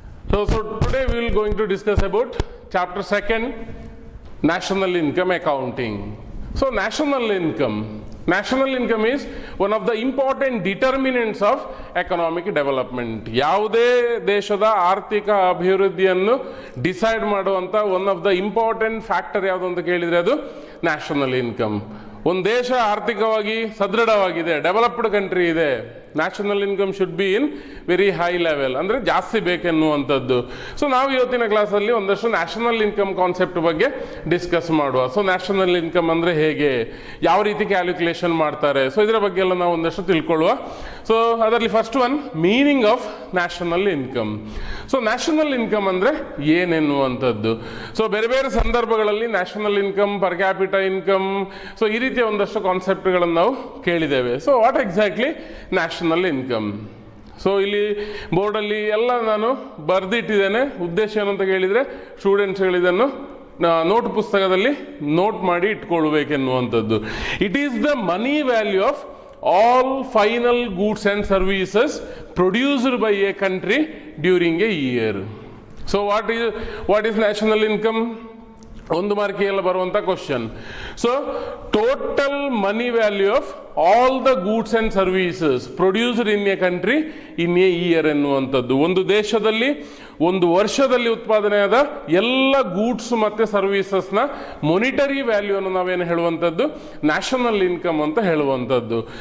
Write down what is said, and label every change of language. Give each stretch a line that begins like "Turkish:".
English: So today we will going to discuss about chapter 2, national income accounting. So national income is one of the important determinants of economic development.
Kannada: ಯಾವುದೇ ದೇಶದ ಆರ್ಥಿಕ ಅಭಿವೃದ್ಧಿಯನ್ನು decide ಮಾಡುವಂತ one of the important factor ಯಾವುದು ಅಂತ ಕೇಳಿದ್ರೆ ಅದು national income. ಒಂದು ದೇಶ ಆರ್ಥಿಕವಾಗಿ ಸದೃಢವಾಗಿದೆ, ಡೆವಲಪ್ಡ್ ಕಂಟ್ರಿ ಇದೆ,
English: national income should be in very high level,
Kannada: ಅಂದರೆ ಜಾಸ್ತಿ ಬೇಕೆನ್ನುವಂಥದ್ದು. ಸೊ ನಾವು ಇವತ್ತಿನ ಕ್ಲಾಸಲ್ಲಿ ಒಂದಷ್ಟು ನ್ಯಾಷನಲ್ ಇನ್ಕಮ್ ಕಾನ್ಸೆಪ್ಟ್ ಬಗ್ಗೆ ಡಿಸ್ಕಸ್ ಮಾಡುವ. ಸೊ ನ್ಯಾಷನಲ್ ಇನ್ಕಮ್ ಅಂದರೆ ಹೇಗೆ, ಯಾವ ರೀತಿ ಕ್ಯಾಲ್ಕುಲೇಷನ್ ಮಾಡ್ತಾರೆ, ಸೊ ಇದರ ಬಗ್ಗೆ ಎಲ್ಲ ನಾವು ಒಂದಷ್ಟು ತಿಳ್ಕೊಳ್ಳುವ. ಸೊ ಅದರಲ್ಲಿ first one, meaning of national income. So national income ಅಂದರೆ ಏನೆನ್ನುವಂಥದ್ದು. ಸೊ ಬೇರೆ ಬೇರೆ ಸಂದರ್ಭಗಳಲ್ಲಿ national income, per capital income, so ಈ ರೀತಿಯ ಒಂದಷ್ಟು ಕಾನ್ಸೆಪ್ಟ್ಗಳನ್ನು ನಾವು ಕೇಳಿದ್ದೇವೆ. So
English: What exactly national income?
Kannada: So ಇಲ್ಲಿ ಬೋರ್ಡಲ್ಲಿ ಎಲ್ಲ ನಾನು ಬರೆದಿಟ್ಟಿದ್ದೇನೆ. ಉದ್ದೇಶ ಏನು ಅಂತ ಕೇಳಿದರೆ ಸ್ಟೂಡೆಂಟ್ಸ್ಗಳಿದನ್ನು ನೋಟ್ ಪುಸ್ತಕದಲ್ಲಿ ನೋಟ್ ಮಾಡಿ ಇಟ್ಕೊಳ್ಬೇಕೆನ್ನುವಂಥದ್ದು.
English: It is the money value of all final goods and services produced by a country during a year. So what is national income?
Kannada: ಒಂದು ಮಾರ್ಕಿಗೆಲ್ಲ ಬರುವಂಥ question.
English: So total money value of all the goods and services produced in a country in a year ಎನ್ನುವಂಥದ್ದು.
Kannada: ಒಂದು ದೇಶದಲ್ಲಿ ಒಂದು ವರ್ಷದಲ್ಲಿ ಉತ್ಪಾದನೆಯಾದ ಎಲ್ಲ goods ಮತ್ತು ಸರ್ವೀಸಸ್ನ monetary ವ್ಯಾಲ್ಯೂವನ್ನು ನಾವೇನು ಹೇಳುವಂಥದ್ದು ನ್ಯಾಷನಲ್ ಇನ್ಕಮ್ ಅಂತ ಹೇಳುವಂಥದ್ದು.